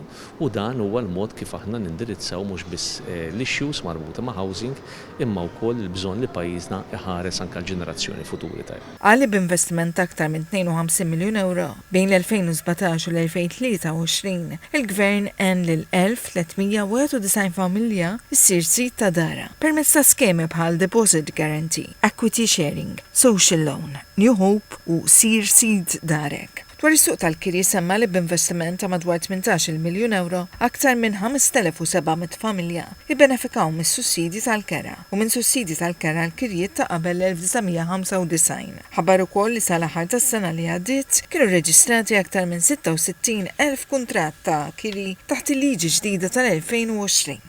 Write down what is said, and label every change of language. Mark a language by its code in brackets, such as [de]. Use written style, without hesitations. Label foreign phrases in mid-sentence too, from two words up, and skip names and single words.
[mt] U dan huwa l-mod kif aħna nindirizzaw mhux biss l-issues marbuta ma' housing imma wkoll il-bżonn li pajjiżna iħares anke l-ġenerazzjoni futuri tajba. Għalli b'investiment aktar minn 52 miljun euro bejn l-2017 u l-2023, il-Gvern għen lil 1391 familja issir sit ta' dara permezz ta' skemi bħal Deposit Guarantee, Equity Sharing, Social Loan, New Hope u Sir Seed Darek. Dwar is-suq tal-kiri semma li b'investiment ta' madwar 18 miljun euro aktar minn 5700 familja jibbenefikaw mis-sussidji tal-kera u minn sussidji tal-kera l-kirjiet ta' qabel l-1995. Ħabbar ukoll li sal-aħħar tas-sena li għaddiet kienu reġistrati aktar minn 66,000 kuntratt ta' kiri taħt il-liġi ġdida tal-2020.